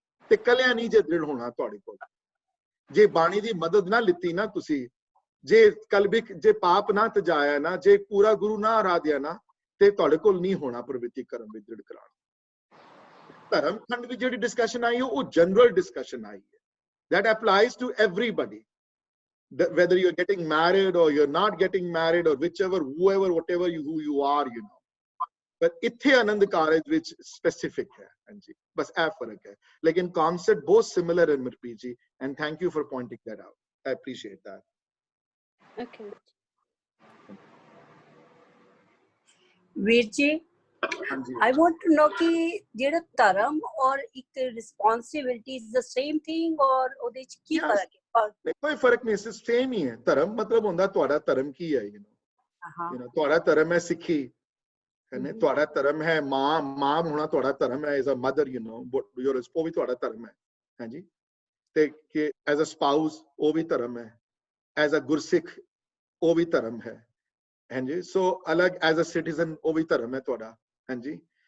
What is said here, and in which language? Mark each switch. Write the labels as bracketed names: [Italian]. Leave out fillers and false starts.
[Punjabi] ਤੇ ਕੱਲਿਆਂ ਨਹੀਂ ਜੇ ਦ੍ਰਿੜ ਹੋਣਾ ਤੁਹਾਡੇ ਕੋਲ, ਜੇ ਬਾਣੀ ਦੀ ਮਦਦ ਨਾ ਲਿੱਤੀ ਨਾ ਤੁਸੀਂ, ਜੇ ਕਲਬਿਕ ਜੇ ਪਾਪ ਨਾ ਤਜਾਇਆ ਨਾ, ਜੇ ਪੂਰਾ ਗੁਰੂ ਨਾ ਆਰਾਧਿਆ ਨਾ, ਤੇ ਤੁਹਾਡੇ ਕੋਲ ਨਹੀਂ ਹੋਣਾ ਪ੍ਰਵਿਰਤੀਕਰਨ ਵਿੱਚ ਦ੍ਰਿੜ ਕਰਾਉਣਾ। ਧਰਮਖੰਡ ਵਿੱਚ ਜਿਹੜੀ ਡਿਸਕਸ਼ਨ ਆਈ ਉਹ ਜਨਰਲ ਡਿਸਕਸ਼ਨ ਆਈ ਹੈ, [English] that applies to everybody। whether you're getting married or you're not getting married or whatever who you are, you know. But [Punjabi] ਇੱਥੇ ਆਨੰਦ ਕਾਰਜ ਵਿੱਚ specific ਹੈ, ਹਾਂਜੀ, ਬਸ ਇਹ ਫਰਕ ਹੈ, ਲੇਕਿਨ concept ਬਹੁਤ similar ਹੈ Manpreet ji, [English] and thank you for pointing that out. I appreciate that. Okay. [Punjabi] ਵੀਰ ਜੀ, ਹਾਂਜੀ, [English] I want to know [Punjabi] ਕਿ ਜਿਹੜਾ ਧਰਮ ਔਰ ਇੱਕ [English] responsibility is the same thing or [Punjabi] ਉਹਦੇ ਚ ਕੀ [English] Yes. [Punjabi] ਫਰਕ ਹੈ? ਨਹੀਂ, ਕੋਈ ਫਰਕ ਨਹੀਂ, ਸੇਮ ਹੀ ਹੈ। ਧਰਮ ਮਤਲਬ ਹੁੰਦਾ ਤੁਹਾਡਾ ਧਰਮ ਕੀ ਹੈ, [English] you know, [Punjabi] ਤੁਹਾਡਾ ਧਰਮ ਹੈ ਸਿੱਖੀ, ਹੈ, ਤੁਹਾਡਾ ਧਰਮ ਹੈ ਮਾਂ ਹੋਣਾ, ਤੁਹਾਡਾ ਧਰਮ ਹੈ [English] as a mother, you know, [Punjabi] ਉਹ ਵੀ ਤੁਹਾਡਾ ਧਰਮ ਹੈ, ਹਾਂਜੀ, ਤੇ ਕਿ [English] as a spouse [Punjabi] ਉਹ ਵੀ ਧਰਮ ਹੈ, as a ਗੁਰਸਿੱਖ ਉਹ ਵੀ ਧਰਮ ਹੈ, ਹਾਂਜੀ, ਸੋ ਅਲੱਗ [English] as a citizen [Punjabi] ਉਹ ਵੀ ਧਰਮ ਹੈ ਤੁਹਾਡਾ, ਹਾਂਜੀ।